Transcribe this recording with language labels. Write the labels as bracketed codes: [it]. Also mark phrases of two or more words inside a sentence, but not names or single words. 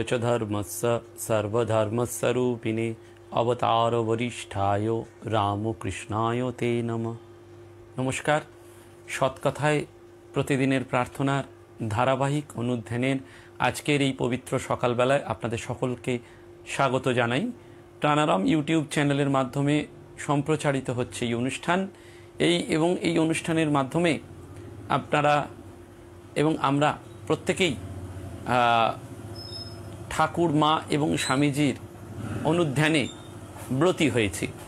[sa] च धर्मस्य सर्वधर्मस्वरूपिणे अवतार वरिष्ठाय रामकृष्णाय ते नमः। [bn] নমস্কার। সৎকথায় প্রতিদিনের প্রার্থনার ধারাবাহিক অনুধ্যানের আজকের এই পবিত্র সকাল বেলায় আপনাদের সকলকে স্বাগত জানাই। প্রাণারাম ইউটিউব চ্যানেলের মাধ্যমে সম্প্রচারিত হচ্ছে এই অনুষ্ঠান। এই অনুষ্ঠানের মাধ্যমে আপনারা এবং আমরা প্রত্যেকেই ঠাকুর মা এবং স্বামীজির অনুধ্যানে ব্রতী হয়েছি।